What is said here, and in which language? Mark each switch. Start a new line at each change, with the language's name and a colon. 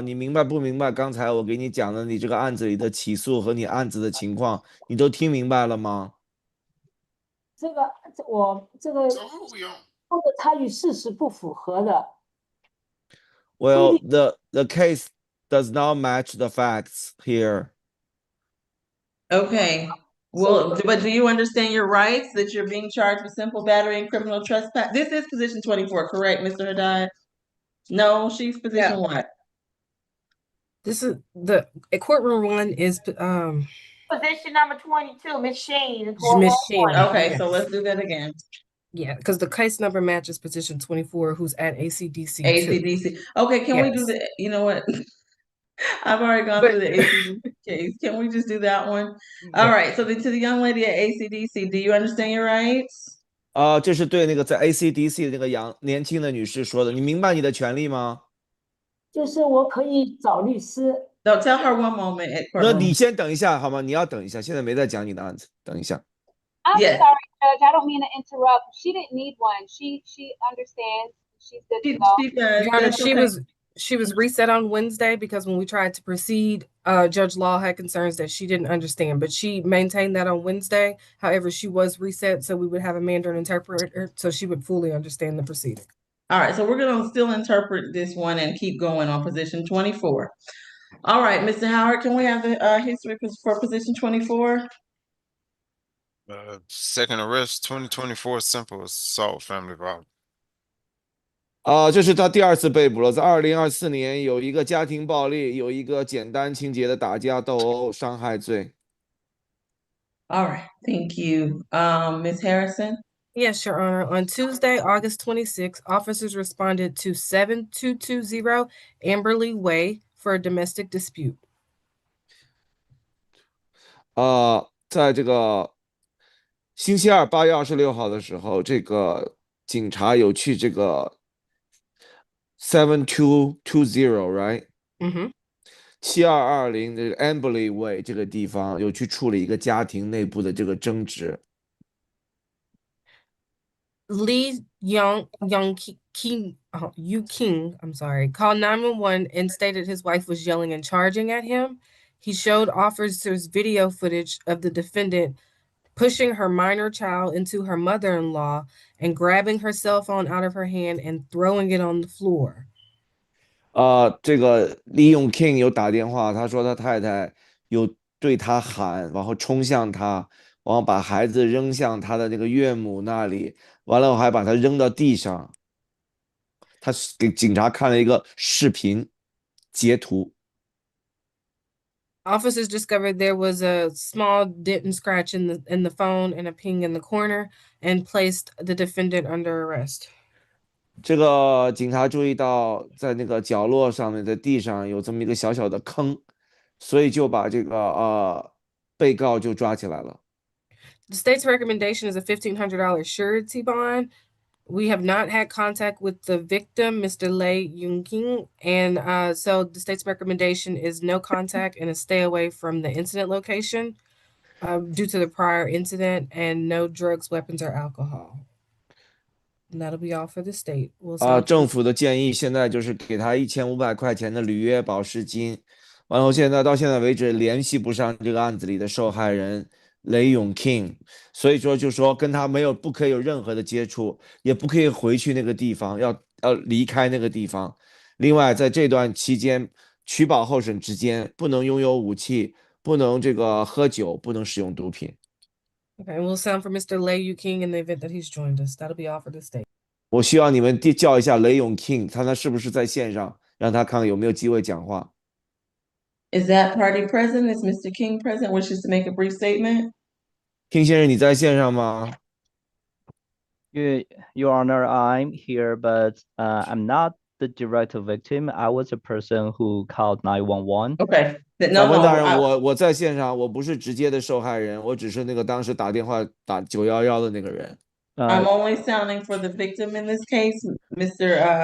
Chinese: 你明白不明白刚才我给你讲的你这个案子里的起诉和你案子的情况，你都听明白了吗？这个它与事实不符合的。
English: Well, the case does not match the facts here. Okay. Well, but do you understand your rights that you're being charged with simple battery and criminal trespass? This is position 24, correct, Mr. Haddad? No, she's position what? This is the courtroom 1 is Position number 22, Miss Sheen. Miss Sheen. Okay, so let's do that again. Yeah, because the case number matches position 24, who's at ACDC. ACDC. Okay, can we do the? You know what? I've already gone through the ACDC case. Can we just do that one? All right. So then, to the young lady at ACDC, do you understand your rights?
Chinese: 这是对那个在 ACDC 的那个年轻的女士说的，你明白你的权利吗？就是我可以找律师。
English: No, tell her one moment at courtroom.
Chinese: 那你先等一下好吗？你要等一下，现在没在讲你的案子，等一下。
English: I'm sorry, Judge. I don't mean to interrupt. She didn't need one. She understands. She's good to go. Your Honor, she was reset on Wednesday because when we tried to proceed, Judge Law had concerns that she didn't understand, but she maintained that on Wednesday. However, she was reset, so we would have a Mandarin interpreter, so she would fully understand the proceeding. All right, so we're gonna still interpret this one and keep going on position 24. All right, Mr. Howard, can we have the history for position 24? Second arrest, 2024 simple assault, family violence.
Chinese: 这是他第2次被捕了，在2024年有一个家庭暴力，有一个简单情节的打架斗殴伤害罪。
English: All right, thank you. Ms. Harrison? Yes, Your Honor. On Tuesday, August 26th, officers responded to 7220 Amberley Way for a domestic dispute.
Chinese: 在这个星期二8月26号的时候，这个警察有去这个 7220，
English: right？ Mm-hmm.
Chinese: 7220这个 Amberley Way 这个地方有去处理一个家庭内部的这个争执。
English: Lee King, I'm sorry, called 911 and stated his wife was yelling and charging at him. He showed officers video footage of the defendant pushing her minor child into her mother-in-law and grabbing her cell phone out of her hand and throwing it on the floor.
Chinese: 这个利用 King 有打电话，他说他太太有对他喊，然后冲向他，然后把孩子扔向他的那个岳母那里，完了还把他扔到地上。他给警察看了一个视频截图。
English: Officers discovered there was a small dent and scratch in the phone and a ping in the corner and placed the defendant under arrest.
Chinese: 这个警察注意到在那个角落上面，在地上有这么一个小小的坑，所以就把这个被告就抓起来了。
English: The state's recommendation is a $1,500 surety bond. We have not had contact with the victim, Mr. Lei Yunqing, and so the state's recommendation is no contact and a stay away from the incident location due to the prior incident, and no drugs, weapons, or alcohol. And that'll be all for the state. We'll
Chinese: 政府的建议现在就是给他1500块钱的履约保释金，然后到现在为止联系不上这个案子里的受害人雷永 King， 所以说就说跟他不可以有任何的接触，也不可以回去那个地方，要离开那个地方。另外，在这段期间取保候审之间，不能拥有武器，不能这个喝酒，不能使用毒品。
English: Okay, we'll sound for Mr. Lei Yu-King in the event that he's joined us. That'll be all for the state.
Chinese: 我希望你们叫一下雷永 King， 看他是不是在线上，让他看看有没有机会讲话。
English: Is that party present? Is Mr. King present? Wishes to make a brief statement?
Chinese: King 先生，你在线上吗？
English: Your Honor, I'm here, but I'm not the direct victim. I was a person who called 911. Okay.
Chinese: 法官大人，我在线上，我不是直接的受害人，我只是那个当时打电话打911的那个人。
English: I'm only sounding for the victim in this case, Mr.